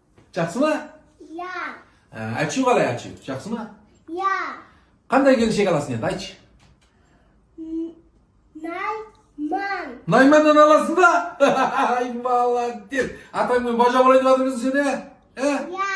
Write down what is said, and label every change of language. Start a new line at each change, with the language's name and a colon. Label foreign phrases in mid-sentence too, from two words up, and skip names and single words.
Kazakh: Жақсы ма?
Turkish: Ya. Açıyor қалай açıyor?
Kazakh: Жақсы ма?
Turkish: Ya.
Kazakh: Қандай келіншек аласың енді, айтшы. Nayman. Найманнан аласың ба? Ай, молодец. Атаңмен бажа болайын деп жатырмысың сен,
Turkish: Ya.